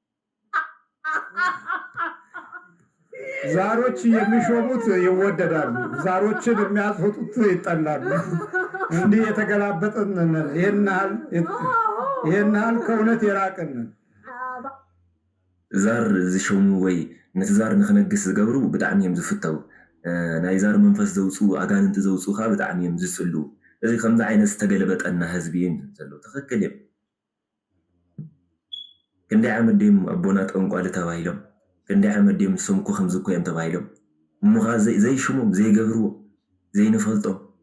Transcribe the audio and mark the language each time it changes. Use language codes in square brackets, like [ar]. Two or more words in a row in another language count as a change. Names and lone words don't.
[am] ዛሮች የሚሾሙት ይወደዳሉ ዛሮችን የሚያስወጡት ይጠላሉ እንዲህ የተገላበጠን ይሄን ያህል ከእውነት የራቅን [ti] ዛር ዝሾሙ ወይ ነቲ ዛር ንክነግስ ዝገብሩ ብጣዕሚ እዮም ዝፍተው ናይ ዛር መንፈስ ዘውፅኡ ኣጋንንቲ ዘውፅኡ ከዓ ብጣዕሚ እዮም ዝፅሉ እዚ ከምዚ ዓይነት ዝተገለበጠና ህዝቢ እዮም ዘሎ ትኽክል እዮም ክንደይ ዓመት ድዮም ኣቦና ጠንቋሊ ተባሂሎም ክንደይ ዓመት ድዮም ሰምኩ ከምዚ እኮ እዮም ተባሂሎም እሙኻ ዘይሽሞም ዘይገብርዎ ዘይንፈልጦም